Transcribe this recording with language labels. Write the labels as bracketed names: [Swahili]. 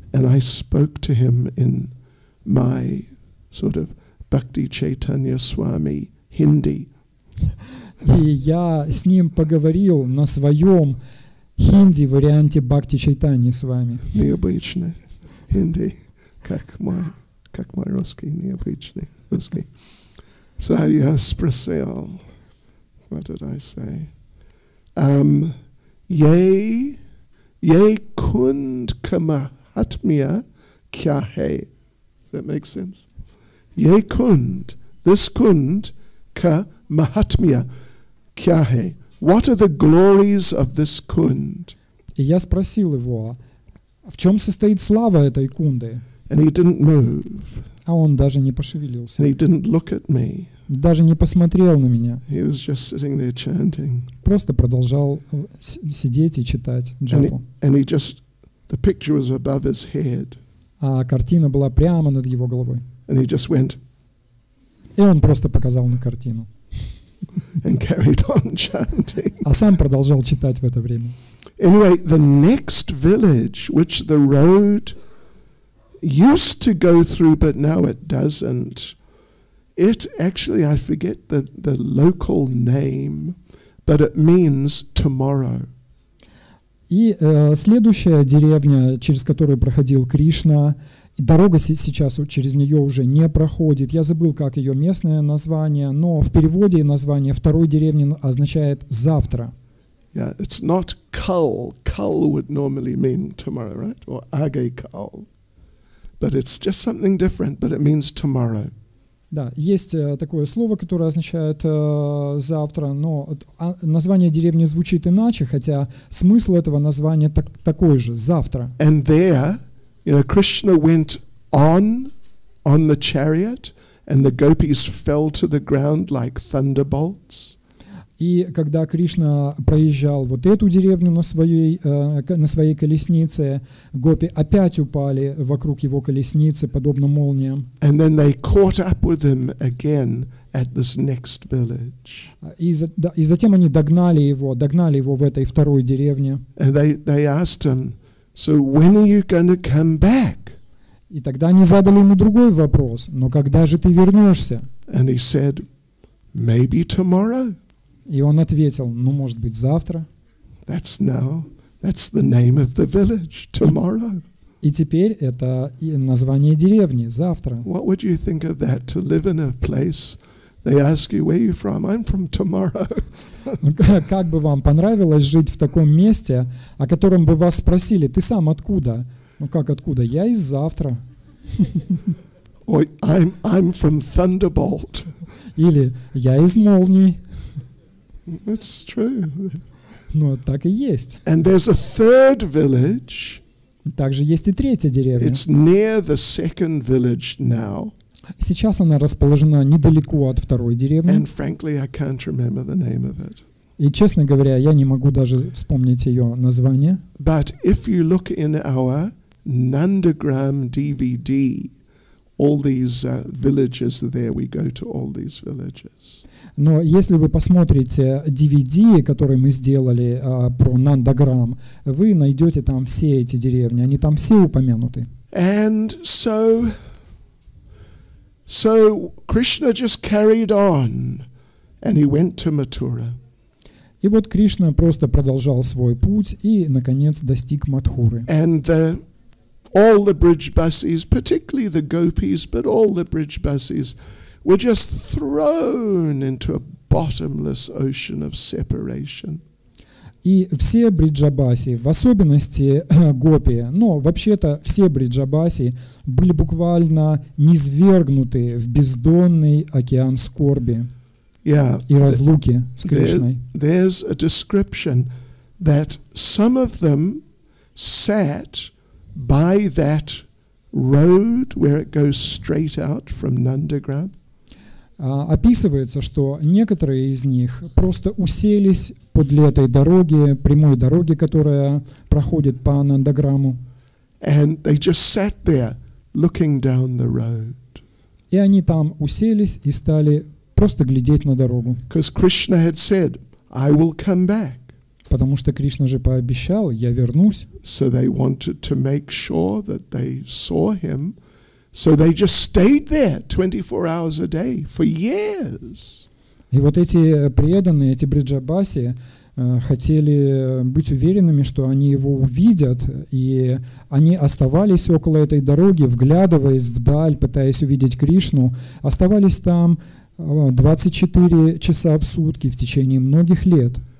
[English] And I spoke to him in my sort of Bhakti Chайтанья Свами Hindi. [Russian] И я с ним поговорил на своем хинди варианте Бхакти Чайтаньи Свами. Необычный Hindi, как мой русский, необычный русский. [English] So [Russian] я спросил, [English] what did I say? [Hindi] Ye kund kama Atmiya kya hai? [English] Does that make sense? [Hindi] Ye kund, [English] this [Hindi] kund ka mahatmya kya hai? [English] What are the glories of this kund? [Russian] И я спросил его, в чем состоит слава этой кунды? [English] And he didn't move. [Russian] А он даже не пошевелился. [English] And he didn't look at me. [Russian] Даже не посмотрел на меня. [English] He was just sitting there chanting. [Russian] Просто продолжал сидеть и читать джапу. [English] And he just, the picture was above his head. [Russian] А картина была прямо над его головой. [English] And he just went. [Russian] И он просто показал на картину. [English] And carried on chanting. [Russian] А сам продолжал читать в это время. [English] Anyway, the next village, which the road used to go through, but now it doesn't. It actually, I forget the local name, but it means tomorrow. [Russian] И следующая деревня, через которую проходил Кришна, и дорога сейчас через нее уже не проходит. Я забыл, как ее местное название, но в переводе название второй деревни означает «завтра». [English] Yeah, it's not kal. Kal would normally mean tomorrow, right? Or age kal. But it's just something different, but it means tomorrow. [Russian] Да, есть такое слово, которое означает «завтра», но название деревни звучит иначе, хотя смысл этого названия такой же – «завтра». [English] And there, Krishna went on the chariot, and the gopis fell to the ground like thunderbolts. [Russian] И когда Кришна проезжал вот эту деревню на своей колеснице, гопи опять упали вокруг его колесницы, подобно молниям. [English] And then they caught up with him again at this next village. [Russian] И затем они догнали его в этой второй деревне. [English] And they asked him, so when are you going to come back? [Russian] И тогда они задали ему другой вопрос: но когда же ты вернешься? [English] And he said, maybe tomorrow. [Russian] И он ответил: ну, может быть, завтра. [English] That's the name of the village, tomorrow. [Russian] И теперь это название деревни, завтра. [English] What would you think of that, to live in a place, they ask you, where are you from? I'm from tomorrow. [Russian] Как бы вам понравилось жить в таком месте, о котором бы вас спросили: ты сам откуда? Ну как откуда? Я из завтра. [English] Or I'm from Thunderbolt. [Russian] Или я из молний. [English] It's true. [Russian] Ну, так и есть. [English] And there's a third village. [Russian] Также есть и третья деревня. [English] It's near the second village now. [Russian] Сейчас она расположена недалеко от второй деревни. [English] And frankly, I can't remember the name of it. [Russian] И, честно говоря, я не могу даже вспомнить ее название. [English] But if you look in our Nandagram DVD, all these villages there, we go to all these villages. [Russian] Но если вы посмотрите DVD, который мы сделали про Нандаграм, вы найдете там все эти деревни, они там все упомянуты. [English] And so Krishna just carried on, and he went to Mathura. [Russian] И вот Кришна просто продолжал свой путь и, наконец, достиг Мадхуры. [English] And all the bridge buses, particularly the gopis, but all the bridge buses, were just thrown into a bottomless ocean of separation. [Russian] И все бриджабаси, в особенности гопи, но вообще-то все бриджабаси были буквально низвергнуты в бездонный океан скорби и разлуки с Кришной. [English] There's a description that some of them sat by that road where it goes straight out from Nandagram. [Russian] Описывается, что некоторые из них просто уселись подле этой дороги, прямой дороги, которая проходит по Нандаграму. [English] And they just sat there looking down the road. [Russian] И они там уселись и стали просто глядеть на дорогу. [English] Because Krishna had said, I will come back. [Russian] Потому что Кришна же пообещал, я вернусь. [English] So they wanted to make sure that they saw him. So they just stayed there 24 hours a day for years. [Russian] И вот эти преданные, эти бриджабаси хотели быть уверенными, что они его увидят, и они оставались около этой дороги, вглядываясь вдаль, пытаясь увидеть Кришну, оставались там 24 часа в сутки в течение многих лет.